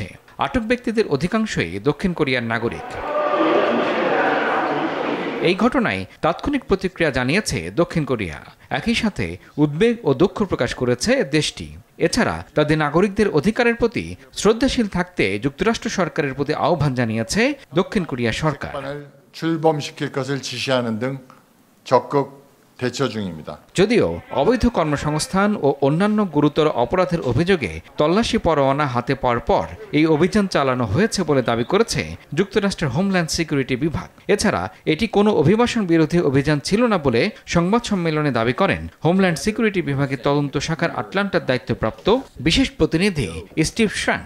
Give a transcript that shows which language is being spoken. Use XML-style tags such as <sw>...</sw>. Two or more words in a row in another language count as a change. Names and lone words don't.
<bn>আটক ব্যক্তিদের অধিকাংশই দক্ষিণ কোরিয়ার নাগরিক। এই ঘটনায় তাৎক্ষণিক প্রতিক্রিয়া জানিয়েছে দক্ষিণ কোরিয়া। একই সাথে উদ্বেগ ও দুঃখ প্রকাশ করেছে দেশটি। এছাড়া তাদের নাগরিকদের অধিকারের প্রতি শ্রদ্ধাশীল থাকতে যুক্তরাষ্ট্র সরকারের প্রতি আহ্বান জানিয়েছে দক্ষিণ কোরিয়া সরকার।</bn> <ko>출범시킬 것을 지시하는 등 적극 대처 중입니다.</ko> <bn>যদিও অবৈধ কর্মসংস্থান ও অন্যান্য গুরুতর অপরাধের অভিযোগে তল্লাশি পরোয়ানা হাতে পাওয়ার পর এই অভিযান চালানো হয়েছে বলে দাবি করেছে যুক্তরাষ্ট্রের হোমল্যান্ড সিকিউরিটি বিভাগ। এছাড়া এটি কোনো অভিবাসন বিরোধী অভিযান ছিল না বলে সংবাদ সম্মেলনে দাবি করেন হোমল্যান্ড সিকিউরিটি বিভাগের তদন্ত শাখার আটলান্টার দায়িত্বপ্রাপ্ত বিশেষ প্রতিনিধি স্টিভ শ্র্যাঙ্ক।</bn>